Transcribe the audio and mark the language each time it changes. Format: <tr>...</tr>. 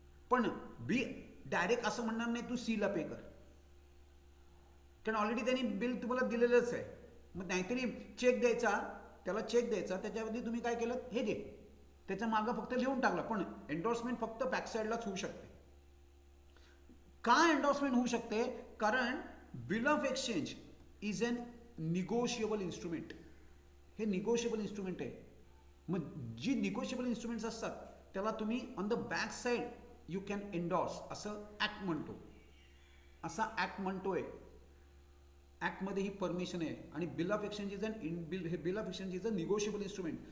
<mr>पण बी डायरेक्ट असं म्हणणार नाही तू सीला पे कर, कारण ऑलरेडी त्यांनी बिल तुम्हाला दिलेलंच आहे. मग नाहीतरी चेक द्यायचा, त्याला चेक द्यायचा, त्याच्यावरती तुम्ही काय केलं हे घे, त्याच्या मागं फक्त लिहून टाकलं. पण एन्डोर्समेंट फक्त बॅकसाईडलाच होऊ शकते. का एन्डोर्समेंट होऊ शकते? कारण</mr> <en>Bill of exchange is an negotiable instrument.</en> <mr>हे निगोशिएबल इन्स्ट्रुमेंट आहे. मग जी निगोशिएबल इन्स्ट्रुमेंट्स असतात त्याला तुम्ही</mr> <en>on the back side you can endorse</en> <mr>असं ॲक्ट म्हणतो. असा ॲक्ट म्हणतोय. ॲक्टमध्ये ही परमिशन आहे. आणि</mr> <en>Bill of exchange is हे bill of exchange is a negotiable instrument.</en>